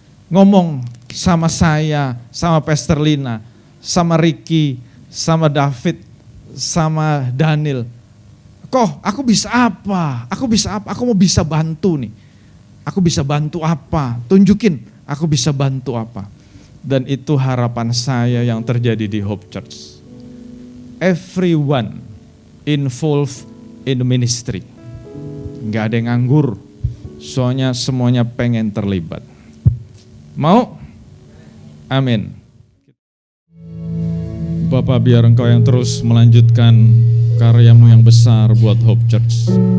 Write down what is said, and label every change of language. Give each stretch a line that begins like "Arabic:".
Indonesian: Ngomong sama saya, sama Pastor Lina, sama Ricky, sama David, sama Daniel. Kok aku bisa apa? Aku bisa apa? Aku mau bisa bantu nih. Aku bisa bantu apa? Tunjukin aku bisa bantu apa. Dan itu harapan saya yang terjadi di Hope Church.
English: Everyone involved in the ministry.
Indonesian: Gak ada yang nganggur. Soalnya semuanya pengen terlibat. Mau? Amin. Bapak, biar Engkau yang terus melanjutkan karyamu yang besar buat Hope Church.